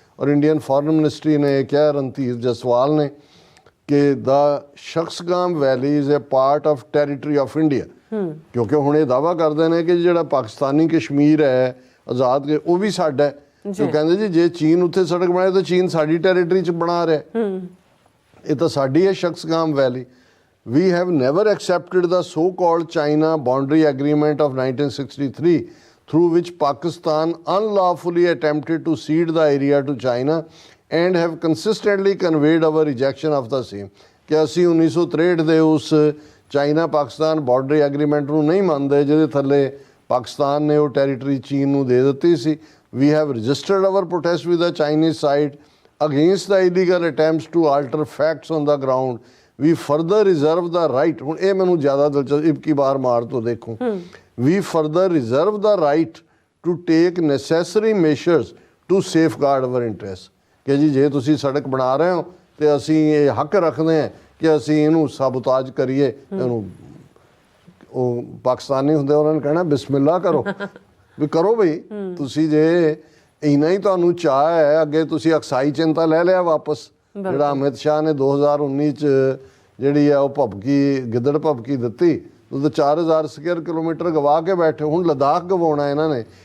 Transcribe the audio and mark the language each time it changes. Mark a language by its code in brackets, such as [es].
[pa] ਔਰ Indian foreign ministry ਨੇ ਕਿਹਾ, ਰਣਧੀਰ ਜਸਵਾਲ ਨੇ, ਕਿ [en] ਦਾ Shaksgam valley is a part of territory of India, [pa] ਕਿਉਂਕਿ ਹੁਣ ਇਹ ਦਾਅਵਾ ਕਰਦੇ ਨੇ ਕਿ ਜਿਹੜਾ ਪਾਕਿਸਤਾਨੀ ਕਸ਼ਮੀਰ ਹੈ ਆਜ਼ਾਦ ਉਹ ਵੀ ਸਾਡਾ ਹੈ। ਜੋ ਕਹਿੰਦੇ ਜੀ ਜੇ ਚੀਨ ਉੱਥੇ ਸੜਕ ਬਣਾਏ ਤਾਂ ਚੀਨ ਸਾਡੀ ਟੈਰੀਟਰੀ 'ਚ ਬਣਾ ਰਿਹਾ, ਇਹ ਤਾਂ ਸਾਡੀ ਹੈ ਸ਼ਖਸਗਾਮ ਵੈਲੀ। [en] We have never accepted the so-called China Boundary Agreement of 1963, through which Pakistan unlawfully attempted to cede the area to China and have consistently conveyed our rejection of the same। [pa] ਕਿ ਅਸੀਂ 1963 ਦੇ ਉਸ ਚਾਈਨਾ ਪਾਕਿਸਤਾਨ ਬਾਰਡਰੀ ਐਗਰੀਮੈਂਟ ਨੂੰ ਨਹੀਂ ਮੰਨਦੇ ਜਿਹਦੇ ਥੱਲੇ ਪਾਕਿਸਤਾਨ ਨੇ ਉਹ ਟੈਰੀਟਰੀ ਚੀਨ ਨੂੰ ਦੇ ਦਿੱਤੀ ਸੀ। [en] We have registered our protest with the Chinese side against the illegal attempts to alter facts on the ground। We further reserve the right, [pa] ਹੁਣ ਇਹ ਮੈਨੂੰ ਜ਼ਿਆਦਾ ਦਿਲਚਸਪ ਕੀ ਬਾਰ ਮਾਰ ਤੋਂ ਦੇਖੋ, [en] we further reserve the right to take necessary measures to safeguard our interests। [pa] ਕਿ ਜੀ ਜੇ ਤੁਸੀਂ ਸੜਕ ਬਣਾ ਰਹੇ ਹੋ ਤੇ ਅਸੀਂ ਇਹ ਹੱਕ ਰੱਖਦੇ ਹਾਂ ਕਿ ਅਸੀਂ ਇਹਨੂੰ ਸਾਬੋਤਾਜ ਕਰੀਏ, ਇਹਨੂੰ ਉਹ ਪਾਕਿਸਤਾਨੀ ਹੁੰਦੇ ਉਹਨਾਂ ਨੇ ਕਹਿਣਾ ਬਿਸਮਿਲ੍ਲਾ ਕਰੋ, ਵੀ ਕਰੋ ਬਈ, ਤੁਸੀਂ ਜੇ ਇੰਨਾ ਹੀ ਤੁਹਾਨੂੰ ਚਾਹ ਹੈ, ਅੱਗੇ ਤੁਸੀਂ ਅਕਸਾਈ ਚਿੰਤਾ ਲੈ ਲਿਆ ਵਾਪਸ, ਜਿਹੜਾ ਅਮਿਤ ਸ਼ਾਹ ਨੇ 2019 'ਚ ਜਿਹੜੀ ਆ ਉਹ ਭਬਕੀ ਗਿੱਦੜ ਭਬਕੀ ਦਿੱਤੀ, ਉਹ 4000 ਸਕੁਅਰ ਕਿਲੋਮੀਟਰ ਗਵਾ ਕੇ ਬੈਠੇ, ਹੁਣ ਲਦਾਖ ਗਵਾਉਣਾ ਇਹਨਾਂ ਨੇ।